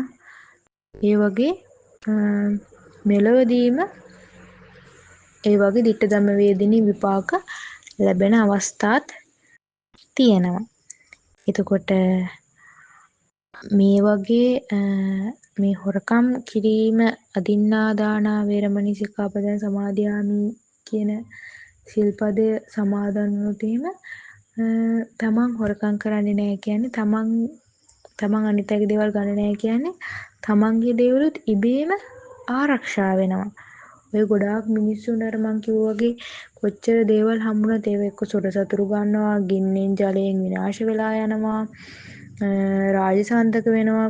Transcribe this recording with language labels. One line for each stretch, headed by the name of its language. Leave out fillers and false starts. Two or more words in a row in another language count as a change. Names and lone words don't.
Sinhala: ඒ වගේ මෙලොවදීම ඒ වගේ
Pali: ditta ධම්ම වේදිනී
Sinhala: විපාක ලැබෙන අවස්ථාත් තියෙනවා. එතකොට මේ වගේ මේ හොරකම් කිරීම
Pali: අදින්නා දානා වේරමණී සික්ඛාපදං සමාදියාමි
Sinhala: කියන සිල්පදය සමාදන් වුණොත් එහෙම තමන් හොරකම් කරන්නේ නැහැ කියන්නේ තමන් අනිත් අයගේ දේවල් ගන්නේ නැහැ කියන්නේ තමන්ගේ දේවලුත් ඉබේම ආරක්ෂා වෙනවා. ඔය ගොඩාක් මිනිස්සුන්ට අර මං කිව්වා වගේ කොච්චර දේවල් හම්බුණත් ඒව එක්ක සොරසතුරු ගන්නවා, ගින්නෙන් ජලයෙන් විනාශ වෙලා යනවා, රාජසන්තක වෙනවා.